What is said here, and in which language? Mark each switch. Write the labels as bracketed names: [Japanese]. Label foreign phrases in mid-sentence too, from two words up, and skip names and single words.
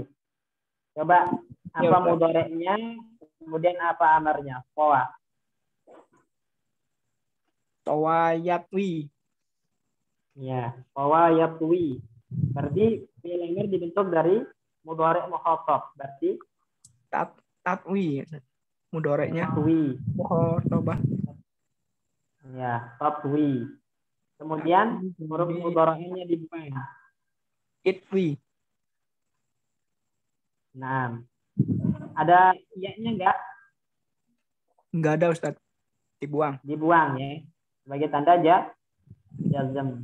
[Indonesian] Coba apa mudhari'nya, kemudian apa amarnya? Qawa. Tawayatwi. [Arabic] Ya, qawa yatwi. [Indonesian] Berarti fi'il amar dibentuk dari mudhari' mukhatab. Berarti tatwi. Mudhari'nya tatwi. Mukhatabah. Ya, tatwi. Kemudian huruf mudhari'nya dibuang. Itwi. Nah, ada iya-nya enggak? Enggak ada, Ustaz. Dibuang ya. Sebagai tanda jazm.